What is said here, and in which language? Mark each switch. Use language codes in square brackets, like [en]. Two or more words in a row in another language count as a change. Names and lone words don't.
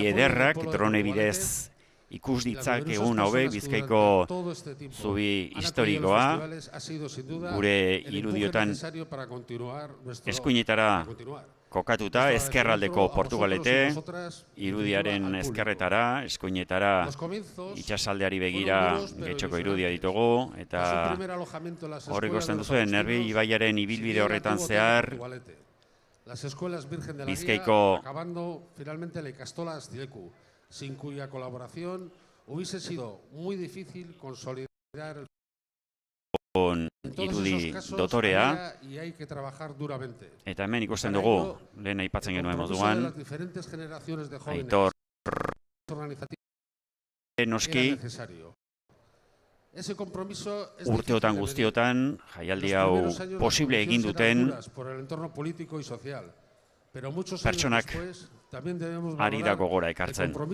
[eu] ederrak drone bidez ikus ditzak egun hauek Bizkaiko zubi historikoa, gure irudiotan eskuinetara kokatuta, ezkerraldeko Portugalete, irudiaren ezkerretara, eskuinetara, itxasaldeari begira getxoko irudia ditugu, eta horrek ikusten duzuen, Nerbi ibaiaren ibilbide horretan zehar, Bizkaiko [es] sin cuya colaboración hubiese sido muy difícil consolidar [eu] irudi dotorea, eta hemen ikusten dugu, lehen aipatzen genuen moduan, Aitor noski urteotan guztiotan jaialdi hau posible egin duten pertsonak ari da gogora ekartzen.